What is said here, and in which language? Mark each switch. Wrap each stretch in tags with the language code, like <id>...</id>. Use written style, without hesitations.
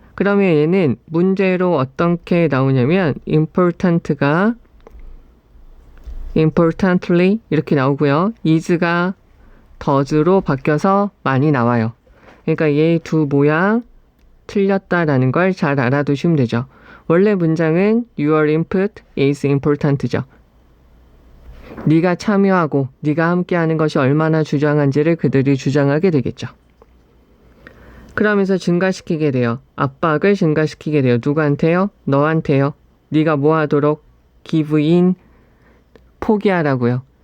<ko>그러면 얘는 문제로 어떻게 나오냐면 important가 importantly 이렇게 나오고요. is가 does로 바뀌어서 많이 나와요. 그러니까 얘 두 모양 틀렸다라는 걸 잘 알아두시면 되죠. 원래 문장은</ko> <en>your input is important죠.</en> <ko>네가 참여하고 네가 함께하는 것이 얼마나 주장한지를 그들이 주장하게 되겠죠. 그러면서 증가시키게 돼요. 압박을 증가시키게 돼요. 누구한테요? 너한테요. 네가 뭐 하도록? give in 포기하라고요.</ko>